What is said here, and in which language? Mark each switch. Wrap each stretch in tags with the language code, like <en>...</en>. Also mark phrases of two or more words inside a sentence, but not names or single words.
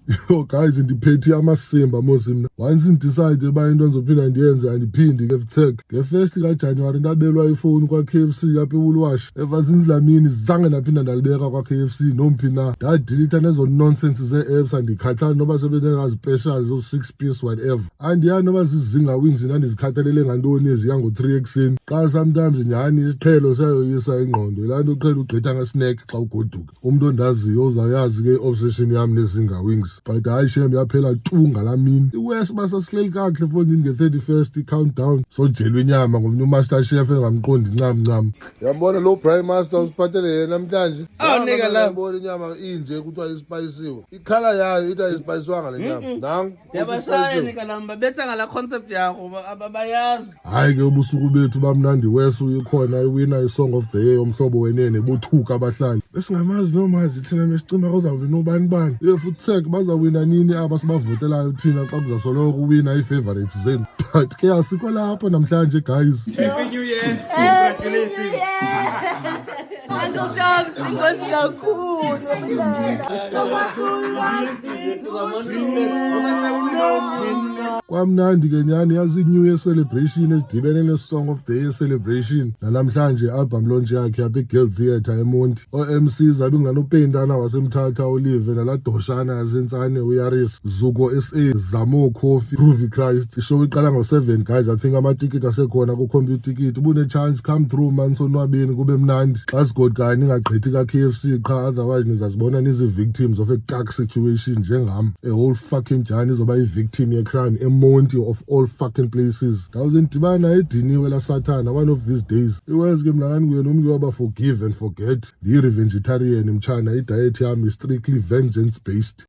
<xh>Yo guys, endiPetty amasimba mos mna. Once ndidecide uba into ndizophinda ndiyenze andiphindi ke-tech. Nge-1st kaJanuwari ndabelwa ifowuni kwa-KFC apha eWoolworths. Ever since laa mini zange ndaphinda ndalibeka kwa-KFC nomphi na. Ndadilitha nezo nonsense zee-apps andikhathali noba sebenengazipeshali zo-6 piece whatever. Andiyazi noba zizinga wings ndandizikhathalele ngantoni eziya ngo-3 ekuseni. Xa sometimes nyhani isiqhelo sayoyisa ingqondo. Laa nto uqhela ugqitha ngesnack xa ugoduka. Umntu ondaziyo uzawuyazi ke i-obsession yam nezinga wings. But hayi shem yaphela tu ngalaa mini. I-West basasihleli kakuhle fondini nge-31st i-countdown. Sojelwa inyama ngomnye</xh> <en>umaster chef</en> <xh>engamqondi ncam. Yambona lo</xh> <en>Prime Master</en> <xh>usiphathele yena namhlanje. Nika la. Yambona inyama inje kuthiwa ispayisiwe. Ikhala yayo ithi ayisipayisiwanga le nyama. Nangu. Yabashaya nika la betha ngala concept yakho abayazi. Hayi ke ubusuku bethu bamnandi West uyikhona iwina i-Song of the Year yomhlobo wenene bothuka abahlali. Besingamazi nomazi thina mesicima kuzawuba nobani bani. Futhi tech bazawina nini aba sibavotelayo thina xa kuzasoloko uwina ii-favorites zenu. But ke asikho lapho namhlanje guys.</xh> <en>Happy New Year. Congratulations.</en> <xh>UNKLE THOBZ inkosi kakhulu. Kwamnandi ke nyani yazi i-</xh> <en>New Year celebration</en> <xh>esidibene ne-Song of the Year celebration. Nalamhlanje i-</xh> <en>album launch</en> <xh>yakhe yapha eGirl Theatre eMonti. O-MCs abinganopendana wasemthatha Olive naladoshana yasentsane uYaris, Zuko SA, Zamo Coffee, Groovy Christ. Ishow iqala ngo-7 guys.</xh> <en>I think</en> <xh>amatikiti asekhona ku-</xh> <en>computer ticket.</en> <xh>Ubune-chance</xh> <en>come through man</en> <xh>sonwabeni kube mnandi. Xa sigodkani ningagqithi ka-KFC qha otherwise nizazibona nizi-victims</xh> <en>of a dark situation</en> <xh>njengam.</xh> <en>A whole fucking</en> <xh>jani izoba i-victim ye-crime eMonti</xh> <en>of all fucking places.</en> <xh>Ndawuze ndidibana ediniwe lasathana</xh> <en>one of these days.</en> <xh>Iwezi ke mlangani kuye nomntu waba</xh> <en>forgive and forget.</en> <xh>Ndiyi-revegetarian mtshana, idiet yami</xh> <en>is strictly vengeance based.</en>